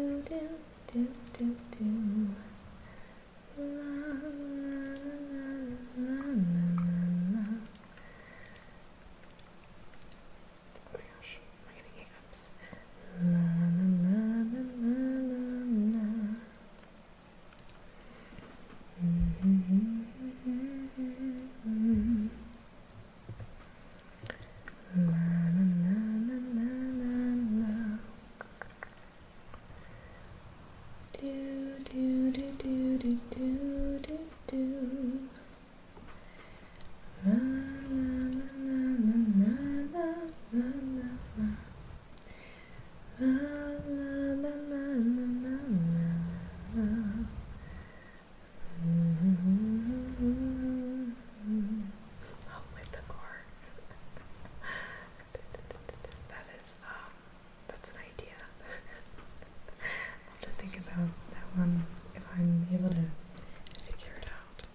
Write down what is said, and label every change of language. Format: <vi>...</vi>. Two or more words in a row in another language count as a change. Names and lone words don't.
<en>do, do, do. La, la, la, la, la. Oh my gosh, I'm getting hiccups. La, la, la, la, la, la, la. La, la, la, la, la, la, la. Do, do, do, do, do, do, do, do. La, la, la, la, la, la, la, la, la. La, la, la, la, la, la, la. Oh, with the chord. That's an idea. I'll have to think about that one if I'm able to figure it out.</en>